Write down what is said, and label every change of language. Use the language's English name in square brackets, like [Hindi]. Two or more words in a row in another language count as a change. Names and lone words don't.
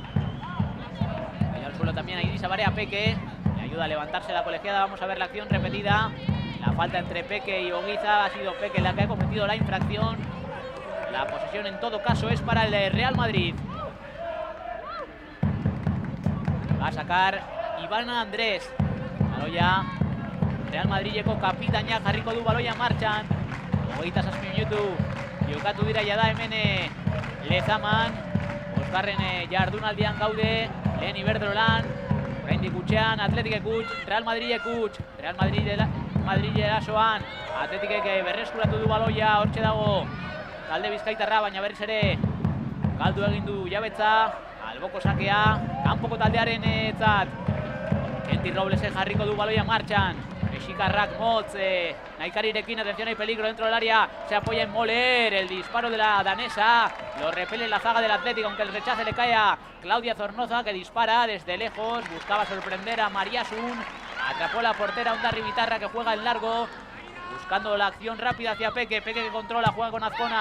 [Spanish] Y al suelo también a Irisa Barea Peque. Le ayuda a levantarse la colegiada. Vamos a ver la acción repetida. La falta entre Peque y Oguiza. Ha sido Peque la que ha cometido la infracción. La posesión en todo caso es para el Real Madrid. Va a sacar Ivana Andrés. [Basque] Baloia Real Madrileko kapitainak jarriko du baloia martxan. 27 minutu jokatu dira jada hemen Lezaman. Bosgarren jardunaldian gaude. Lehen Iberdrolan. Oraindik gutxean Athleticek huts, Real Madrilek huts. Real Madrid erasoan. Athleticek berreskuratu du baloia. Hortxe dago talde bizkaitarra, baina berriz ere galdu egin du jabetza. Alboko sakea, kanpoko taldearen etzat. Kenti Roblesek jarriko du baloia martxan. Mexikarrak motz, Naikarirekin, [Spanish] atención, hay peligro dentro del área. Se apoya en Moller, el disparo de la danesa. Lo repele la zaga del Atlético, aunque el rechace le cae a Claudia Zornoza, que dispara desde lejos. Buscaba sorprender a María Sun. Atrapó la portera Onda Rivitarra, que juega en largo. Buscando la acción rápida hacia Peque. Peque que controla, juega con Azcona.